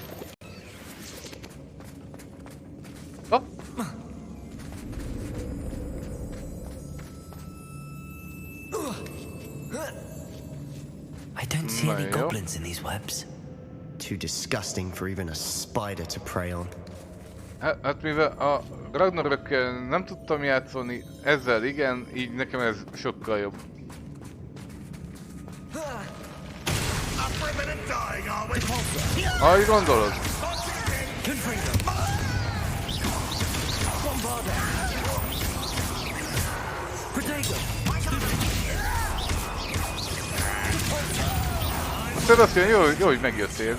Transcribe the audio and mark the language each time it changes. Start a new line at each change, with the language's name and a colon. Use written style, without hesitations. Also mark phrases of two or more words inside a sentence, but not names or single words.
English: Oh. I don't see any goblins in these webs. Too disgusting for even a spider to prey on.
Hungarian: Hát mivel a Ragnarökkel nem tudtam játszani, ezzel igen, így nekem ez sokkal jobb. Ahogy gondolod? Sebastian, jó, hogy megjöttél.